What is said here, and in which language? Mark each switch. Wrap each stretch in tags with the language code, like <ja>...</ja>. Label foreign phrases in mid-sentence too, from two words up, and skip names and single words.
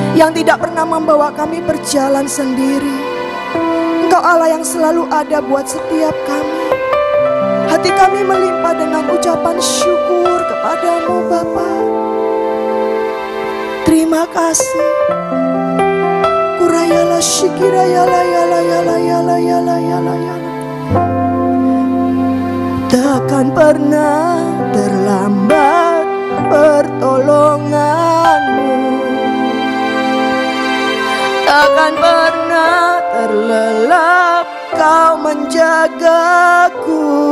<id>Tuhan tidak pernah membawa kami berjalan sendiri. Engkau Allah yang selalu ada buat setiap kami. Hati kami melimpah dengan ucapan syukur kepadamu Bapa. Terima kasih. Kurayala shikirayala yala yala yala yala yala yala. Takkan pernah terlambat pertolonganmu. Takkan pernah terlelap kau menjagaku.</id>